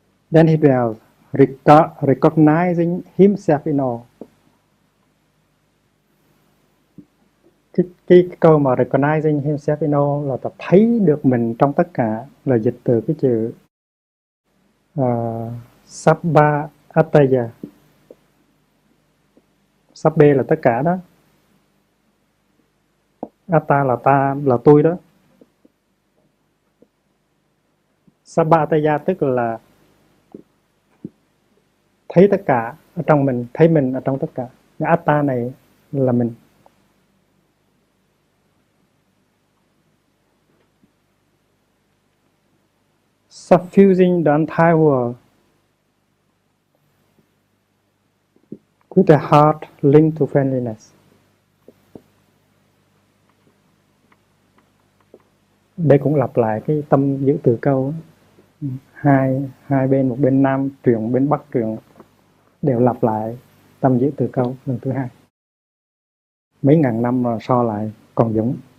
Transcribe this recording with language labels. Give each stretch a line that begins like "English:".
English: Then he dwells, recognizing himself in all.
Vietnamese: Cái câu mà
English: recognizing himself in all
Vietnamese: là ta thấy được mình trong tất cả, là dịch từ cái chữ sabba ataya. Sabbe là tất cả đó. Atta là ta, là tôi đó. Sabba ataya tức là thấy tất cả ở trong mình, thấy mình ở trong tất cả. Cái atta này là mình.
English: Suffusing the entire world with a heart linked to friendliness.
Vietnamese: Đây cũng lặp lại cái tâm giữ từ câu. Hai bên, một bên nam truyền, một bên bắc truyền, đều lặp lại tâm giữ từ câu lần thứ hai. Mấy ngàn năm mà so lại còn giống.